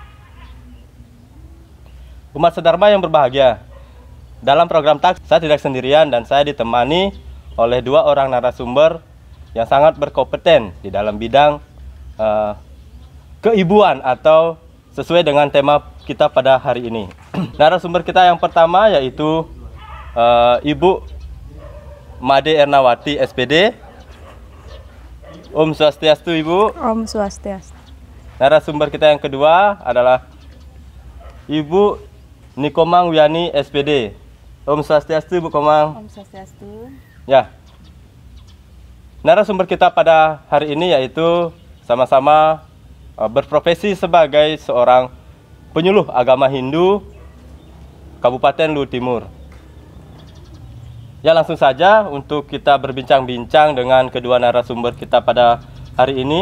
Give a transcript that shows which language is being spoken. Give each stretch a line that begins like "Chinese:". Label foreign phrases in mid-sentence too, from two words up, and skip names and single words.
Indonesian: Umat sedharma yang berbahagia, dalam program talkshow saya tidak sendirian dan saya ditemani oleh dua orang narasumber yang sangat berkompeten di dalam bidang keibuan atau sesuai dengan tema kita pada hari ini. Narasumber kita yang pertama yaitu Ibu Made Ernawati SPD.
Sanskrit: Om Swastiastu Ibu. Om Swastiastu.
Indonesian: Narasumber kita yang kedua adalah Ibu Nikomang Wiani SPD.
Sanskrit: Om Swastiastu Ibu Komang. Om Swastiastu.
Indonesian: Ya. Narasumber kita pada hari ini yaitu sama-sama berprofesi sebagai seorang penyuluh agama Hindu Kabupaten Luhut Timur. Ya, langsung saja untuk kita berbincang-bincang dengan kedua narasumber kita pada hari ini.